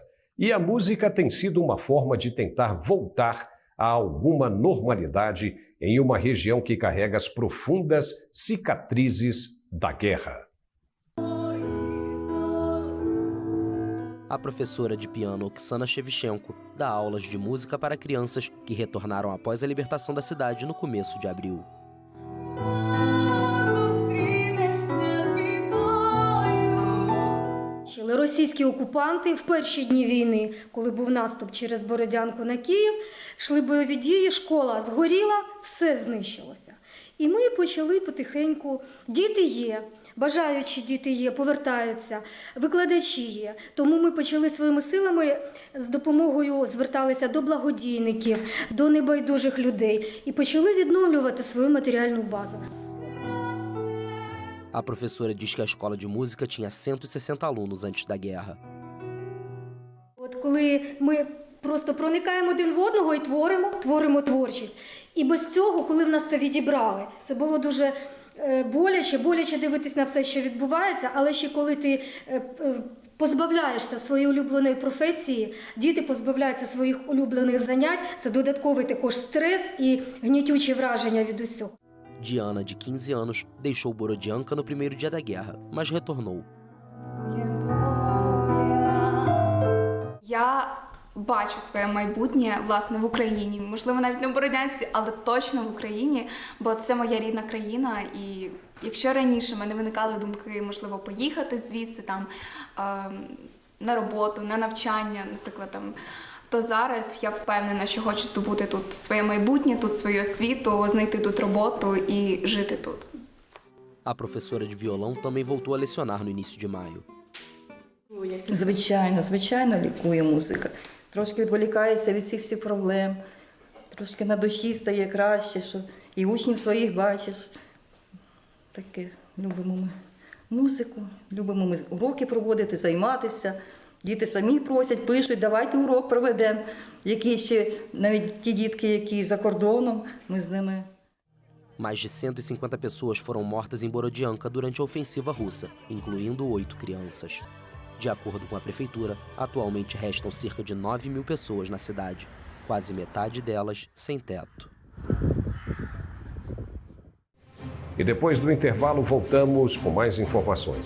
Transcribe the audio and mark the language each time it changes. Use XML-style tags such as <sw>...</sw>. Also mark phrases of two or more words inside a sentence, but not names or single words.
<pt>E a música tem sido uma forma de tentar voltar a alguma normalidade em uma região que carrega as profundas cicatrizes da guerra. A professora de piano Oksana Shevchenko dá aulas de música para crianças que retornaram após a libertação da cidade no começo de abril.</pt> <uk>Російські окупанти в перші дні війни, коли був наступ через Бородянку на Київ, йшли бойові дії, школа згоріла, все знищилося. І ми почали потихеньку, діти є, бажаючі діти є, повертаються, викладачі є. Тому ми почали своїми силами з допомогою зверталися до благодійників, до небайдужих людей і почали відновлювати свою матеріальну базу.</uk> <pt>A professora diz que a escola de música tinha 160 alunos antes da guerra.</pt> <uk>От коли ми просто проникаємо один в одного і творимо творчість. І без цього, коли в нас це відібрали, це було дуже боляче дивитись на все, що відбувається, але ще коли ти позбавляєшся своєї улюбленої професії, діти позбавляються своїх улюблених занять, це додатковий також стрес і гнітючі враження від усього.</uk> <pt>Diana, de 15 anos, deixou Borodianka no primeiro dia da guerra, mas retornou.</pt> <uk>Я бачу своє майбутнє, власне, в Україні. Можливо, навіть не в Бородянці, але точно в Україні, бо це моя рідна країна. І якщо раніше в мене виникали думки, можливо, поїхати звідси там на роботу, на навчання, наприклад, там, то зараз я впевнена, що хочу здобути тут своє майбутнє, тут свою освіту, знайти тут роботу і жити тут.</uk> <pt>A professora de violão também voltou a lecionar no início de maio.</pt> <uk>Звичайно лікує музика. Трошки відволікається від цих всіх проблем, трошки на душі стає краще, що і учнів своїх бачиш. Таке, любимо ми музику, любимо ми уроки проводити, займатися. Діти самі просять, пишуть, давайте урок проведемо. Які ще, навіть ті дітки, які за кордоном, ми з ними.</uk> <pt>Mais de 150 pessoas foram mortas em Borodianka durante a ofensiva russa, incluindo 8 crianças. De acordo com a prefeitura, atualmente restam cerca de 9 mil pessoas na cidade, quase metade delas sem teto. E depois do intervalo voltamos com mais informações.</pt>